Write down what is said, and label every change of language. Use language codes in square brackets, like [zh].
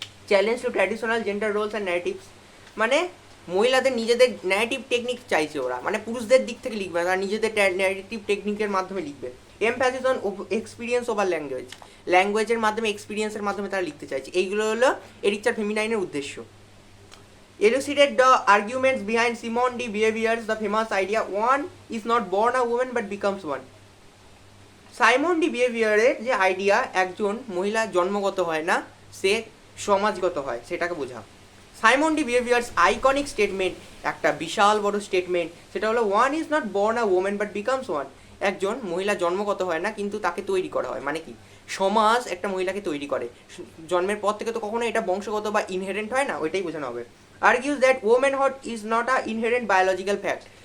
[en] challenge to traditional gender roles and narratives, [bn] মানে মহিলাদের নিজেদের ন্যারেটিভ টেকনিক চাইছে ওরা, মানে পুরুষদের দিক থেকে লিখবে, তারা নিজেদের ন্যারেটিভ টেকনিকের মাধ্যমে লিখবে। [en] emphasis on experience over [bn] ল্যাঙ্গুয়েজের মাধ্যমে এক্সপিরিয়েন্সের মাধ্যমে তারা লিখতে চাইছে। এইগুলো হলো এরিকচার ফেমিনাইনের উদ্দেশ্য। [en] Elucidate the arguments behind Simone De Beauvoir's the famous idea one is not born a woman but becomes one। [bn] Simon D বিহেভিয়ারের যে আইডিয়া একজন মহিলা জন্মগত হয় না, সে সমাজগত হয়, সেটাকে বোঝা। Simon D behaviours iconic statement, একটা বিশাল বড় স্টেটমেন্ট, সেটা হলো [en] One is not born a woman but becomes one. [bn] একজন মহিলা জন্মগত হয় না কিন্তু তাকে তৈরি করা হয়, মানে কি? সমাজ একটা মহিলাকে তৈরি করে, জন্মের পর থেকে তো কখনো এটা বংশগত বা ইনহেরেন্ট হয় না, ওইটাই বোঝানো হবে। [en] argues that womanhood is not a inherent biological fact।